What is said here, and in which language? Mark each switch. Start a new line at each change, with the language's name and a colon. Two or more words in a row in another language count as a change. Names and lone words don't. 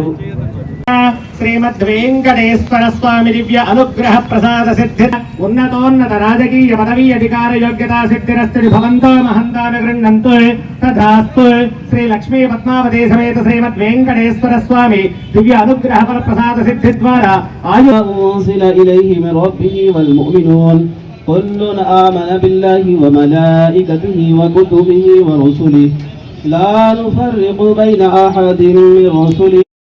Sanskrit: శ్రీమద్వేంకటేశ్వర స్వామి దివ్య అనుగ్రహ ప్రసాద సిద్ధి ఉన్నతోన్నత రాజకీయ పదవీ అధికార యోగ్యతా సిద్ధిరస్తు భవంతో మహంతాని గృహ్ణంతు తథాస్తు.
Telugu: శ్రీ లక్ష్మీ పద్మావతి సమేత శ్రీమద్వేంకటేశ్వర స్వామి దివ్య అనుగ్రహ ప్రసాద సిద్ధి ద్వారా
Arabic: أنزل إليه من ربه والمؤمنون كل آمن بالله وملائكته وكتبه ورسله لا نفرق بين أحد من رسله